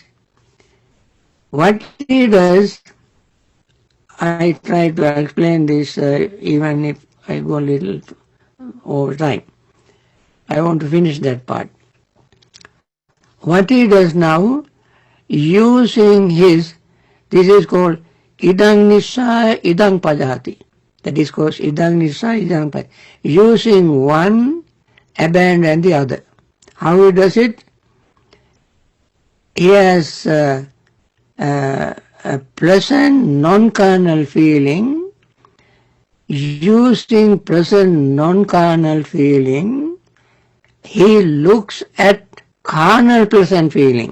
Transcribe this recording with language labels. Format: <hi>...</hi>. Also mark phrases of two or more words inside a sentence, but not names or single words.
<en>What he does, I try to explain this even if I go a little over time. I want to finish that part. What he does now, using his, this is called</en> <pi>idang nissa, idang pajati.</pi> <en>That is called</en> <pi>idang nissa, idang pajati.</pi> <en>Using one, abandon the other. How he does it? He has a pleasant non-carnal feeling. Using pleasant non-carnal feeling, he looks at carnal pleasant feeling.</en>